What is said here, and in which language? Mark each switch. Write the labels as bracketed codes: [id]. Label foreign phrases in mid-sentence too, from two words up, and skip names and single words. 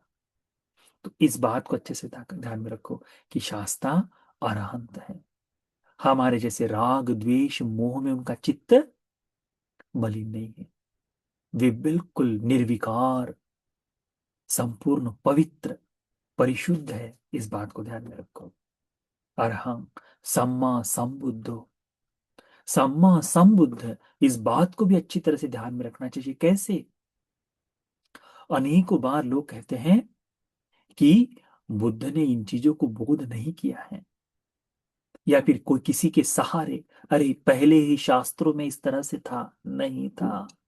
[hi] तो इस बात को अच्छे से ध्यान में रखो कि शास्ता अरहंत है। हमारे जैसे राग द्वेष मोह में उनका चित्त मलिन नहीं है, वे बिल्कुल निर्विकार, संपूर्ण पवित्र, परिशुद्ध है। इस बात को ध्यान में रखो। [pi] अरहं सम्मा संबुद्धो, सम्मा संबुद्ध, [hi] इस बात को भी अच्छी तरह से ध्यान में रखना चाहिए। कैसे? अनेकों बार लोग कहते हैं कि बुद्ध ने इन चीजों को बोध नहीं किया है, या फिर कोई किसी के सहारे, अरे पहले ही शास्त्रों में इस तरह से था, नहीं था।